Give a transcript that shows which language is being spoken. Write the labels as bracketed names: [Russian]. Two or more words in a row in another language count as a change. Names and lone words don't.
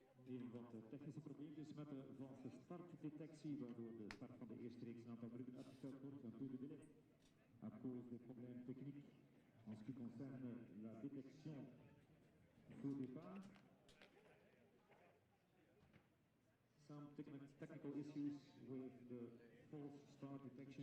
[Dutch] Een wat technische probleempjes met de valse startdetectie, waardoor de start van de eerste reeks een aantal minuten uitgesteld wordt en de délai. [French] À cause des problèmes techniques en ce qui concerne la détection faux départ. [English] Some technical issues with the false start detection.